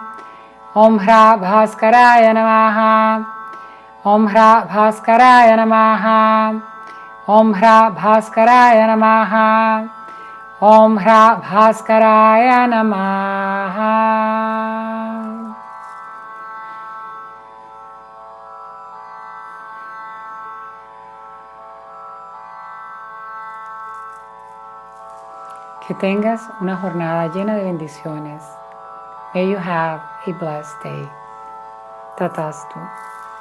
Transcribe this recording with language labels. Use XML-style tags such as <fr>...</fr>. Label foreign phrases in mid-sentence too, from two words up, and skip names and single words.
<sa>Om HRA BHASKARAYA NAMAHA. Om HRA BHASKARAYA NAMAHA. Om HRA BHASKARAYA NAMAHA. Om Bhaskaraya Namaha.</sa> <es>Que tengas una jornada llena de bendiciones.</es> <en>May you have a blessed day.</en> <sa>Tatastu.</sa>